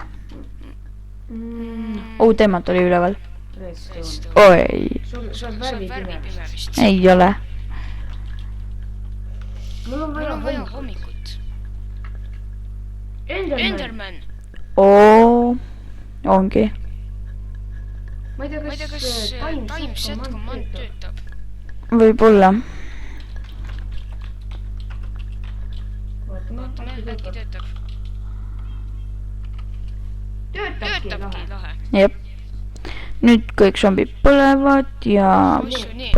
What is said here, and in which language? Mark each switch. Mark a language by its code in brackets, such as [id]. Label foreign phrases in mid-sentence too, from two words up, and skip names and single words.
[et] Teemant oli üleval. Oi. Sul on värvi pime vist. Ei ole. Mul on vaja hommikut. Enderman! Ongi. Ma ei tea, kas [en] time set command [et] töötab. Võib-olla. Vaatame, äkki töötab. Töötabki, lahe. Jep. Nüüd kõik zombid põlevad ja... Possu, nii.